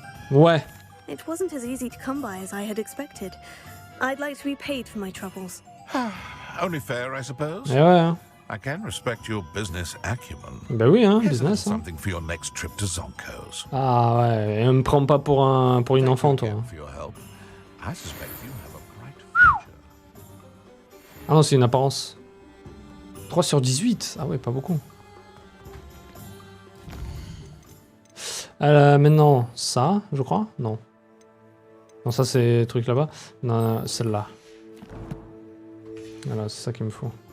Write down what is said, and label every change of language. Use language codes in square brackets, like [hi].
[fr] Ouais. [en] It wasn't as easy to come by as I had expected. I'd like to be paid for my troubles. Only fair, I suppose. [fr] Et ouais, hein. [en] I can respect your business acumen. [fr] Ben oui, hein, [en] Here's business. [fr] Hein. [en] something for your next trip to Zonko's. [fr] Ah ouais, et on me prend pas pour une enfant, toi. [en] For your help. I suspect you have a bright future. [fr] Ah non, c'est une apparence. 3 sur 18. Ah ouais, pas beaucoup. Maintenant, ça, je crois. Non. Non, ça, c'est le truc là-bas. Non, celle-là. Voilà, c'est ça qu'il me faut.